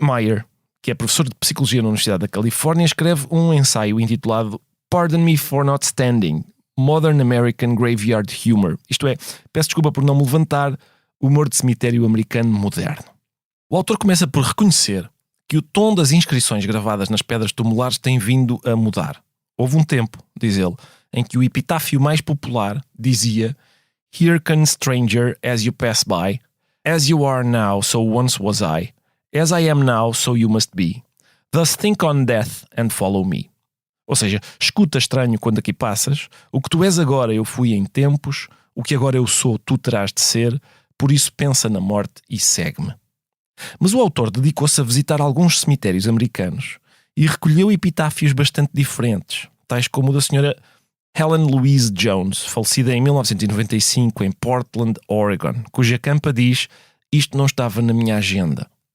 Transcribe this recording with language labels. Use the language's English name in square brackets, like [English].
[Portuguese] Meyer, que é professor de Psicologia na Universidade da Califórnia, escreve um ensaio intitulado Pardon Me for Not Standing, Modern American Graveyard Humor, isto é, peço desculpa por não me levantar, humor de cemitério americano moderno. O autor começa por reconhecer que o tom das inscrições gravadas nas pedras tumulares tem vindo a mudar. Houve um tempo, diz ele, em que o epitáfio mais popular dizia [English] Here comes stranger as you pass by, as you are now, so once was I, as I am now, so you must be. Thus think on death and follow me. [Portuguese] Ou seja, escuta estranho quando aqui passas, o que tu és agora eu fui em tempos, o que agora eu sou tu terás de ser, por isso pensa na morte e segue-me. Mas o autor dedicou-se a visitar alguns cemitérios americanos e recolheu epitáfios bastante diferentes, tais como o da senhora Helen Louise Jones, falecida em 1995 em Portland, Oregon, cuja campa diz isto não estava na minha agenda.